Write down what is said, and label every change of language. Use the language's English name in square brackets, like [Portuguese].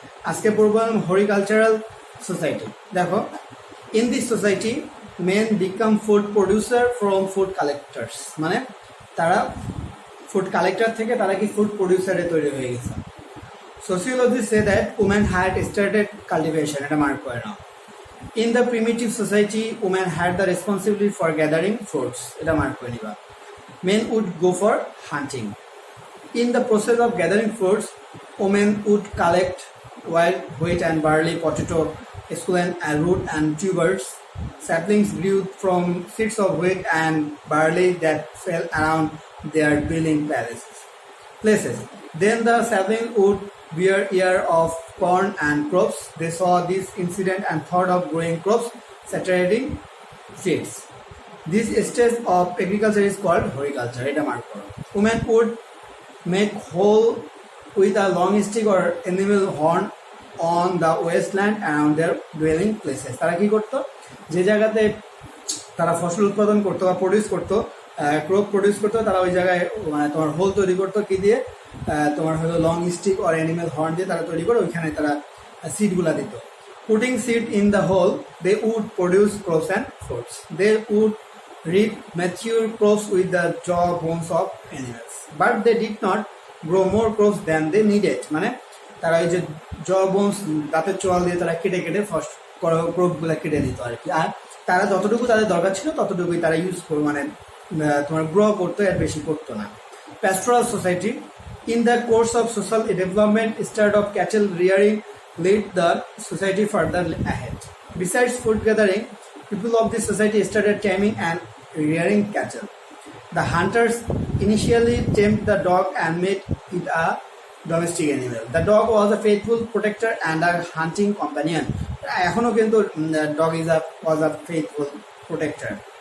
[Bangla] আজকে পড়বো হরিকালচারাল সোসাইটি। দেখো, [English] in this society men become food producer from food collectors, [Bangla] মানে তারা ফুড কালেক্টর থেকে তারা কি ফুড প্রডিউসারে তৈরি হয়ে গেছে। [English] sociology says that women had started cultivation, [Bangla] এটা মার্ক করে নাও। [English] in the primitive society women had the responsibility for gathering fruits, [Bangla] এটা মার্ক করে নিবা। [English] Men would go for hunting. In the process of gathering fruits women would collect wild wheat and barley, potato, esculent and root and tubers. Saplings grew from seeds of wheat and barley that fell around their dwelling places. Then the sapling would bear ear of corn and crops. They saw this incident and thought of growing crops, saturating seeds. This stage of agriculture is called horticulture. [Bangla] Eta mark koro. [English] Women would make hole with a long stick or animal horn on the wasteland around their dwelling places. [Bangla] তারা কি করতো, যে জায়গাতে তারা ফসল উৎপাদন করতো বা প্রডিউস করতো, ক্রপ প্রডিউস করতো, তারা ওই জায়গায় মানে তোমার হোল তৈরি করতো কি দিয়ে, তোমার হলো লং স্টিক আর অ্যানিমেল হর্ন দিয়ে তারা তৈরি করে ওইখানে তারা সিডগুলা দিত। [English] Putting seed in the hole they would produce crops and fruits. They would reap mature crops with the jaw bones of animals, but they did not grow more crops than they needed. [Bangla] মানে তারা এই যে জ bones দাঁতের চোয়াল দিয়ে তারা কেটে কেটে ফার্স্ট ক্রপগুলো কেটে দিত আর কি। আর তারা যতটুকু তাদের দরকার ছিল ততটুকুই তারা ইউজ করো, মানে তোমার গ্রো করতো, আর বেশি করতো না। [English] Pastoral society in the course of social development start of cattle rearing lead the society further ahead. Besides food gathering, people of this society started taming and rearing cattle. The hunters initially tamed the dog and made it a domestic animal. The dog was a faithful protector and a hunting companion. [Bangla] এখনো কিন্তু [English] dog was a faithful protector.